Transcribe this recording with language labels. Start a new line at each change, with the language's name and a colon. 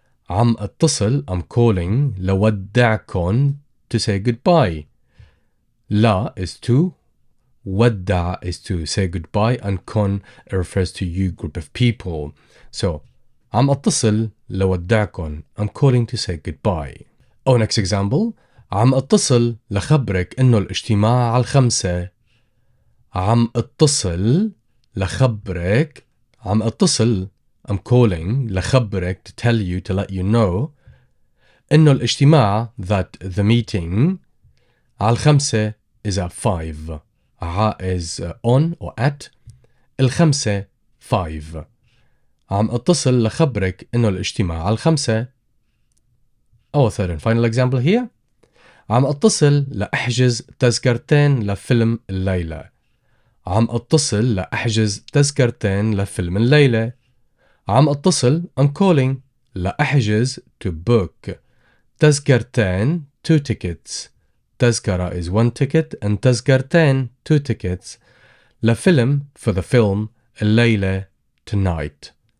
Arabic: عم اتصل,
English: I'm calling
Arabic: لودعكم,
English: to say goodbye. La is to, ودع is to say goodbye, and كن refers to you, group of people. So
Arabic: عم اتصل لودعكم,
English: I'm calling to say goodbye. Oh, next example.
Arabic: عم اتصل لخبرك انه الاجتماع على 5. عم اتصل لخبرك. عم اتصل,
English: I'm calling
Arabic: لخبرك,
English: to tell you, to let you know,
Arabic: انه الاجتماع,
English: that the meeting,
Arabic: على
English: 5 is at 5. ع is on or at. الخمسة 5.
Arabic: عم اتصل لخبرك انه الاجتماع على 5.
English: Our third and final example here.
Arabic: عم اتصل لأحجز تذكرتين لفيلم الليلة. عم اتصل لأحجز تذكرتين لفيلم الليلة. عم اتصل,
English: I'm calling,
Arabic: لأحجز,
English: to book. تذكرتين, 2 tickets. تذكرة is 1 ticket and تذكرتين 2 tickets. لفيلم, for the film, الليلة, tonight.